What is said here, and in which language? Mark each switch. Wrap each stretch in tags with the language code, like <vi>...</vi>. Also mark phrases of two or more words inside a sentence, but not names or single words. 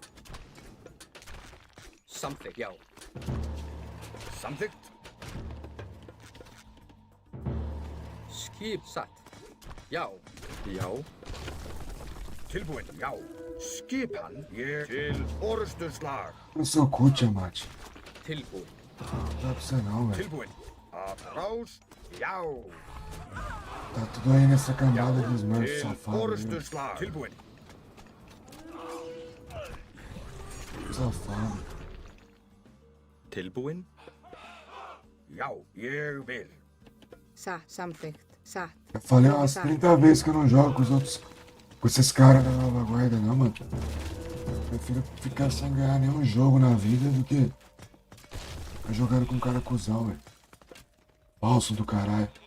<is>Samþykkt, já. Samþykkt. Skip satt. Já. Já. Tilbúin. Já. Skipan. Ég til orustuslag.</is> <pt>Eu sou cu, Tiamat.</pt> <is>Tilbúin.</is> <pt>Não dá pra você não, velho.</pt> <is>Tilbúin. Að rás. Já.</is> <pt>Tá tudo aí nessa camada de Smurf</pt> <is>Til</is> <pt>safado, viu?</pt> <is>orustuslag. Tilbúin.</is> <pt>Safado.</pt> <is>Tilbúin. Já, ég vil. Samþykkt. Satt.</is> <pt>Eu falei umas 30 vezes que eu não jogo com os outros. Com esses caras da nova guarda, não, mano. Prefiro ficar sem ganhar nenhum jogo na vida do que ficar jogando com um cara cuzão, velho. Falso do caralho.</pt>